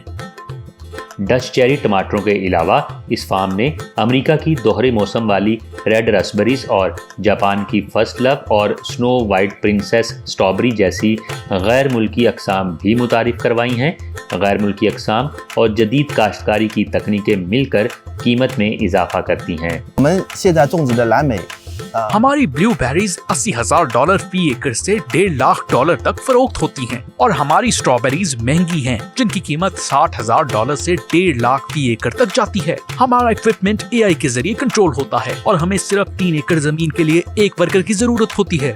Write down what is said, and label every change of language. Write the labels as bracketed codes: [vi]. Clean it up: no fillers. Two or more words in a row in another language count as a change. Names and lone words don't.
[ur] ڈچ چیری ٹماٹروں کے علاوہ اس فارم نے امریکہ کی دوہرے موسم والی [en] red raspberries [ur] اور جاپان کی فرسٹ لو اور سنو وائٹ پرنسس سٹرابیری جیسی غیر ملکی اقسام بھی متعارف کروائی ہیں. غیر ملکی اقسام اور جدید کاشتکاری کی تکنیکیں مل کر قیمت میں اضافہ کرتی ہیں. [zh] 我们现在种植的蓝莓 [ur] ہماری بلیو بیریز $80,000 فی ایکڑ سے $1.5 لاکھ تک فروخت ہوتی ہیں اور ہماری سٹرابیریز مہنگی ہیں جن کی قیمت $60,000 سے $1.5 لاکھ فی ایکڑ تک جاتی ہے. ہمارا ایکوپمنٹ AI کے ذریعے کنٹرول ہوتا ہے اور ہمیں صرف 3 ایکڑ زمین کے لیے 1 ورکر کی ضرورت ہوتی ہے.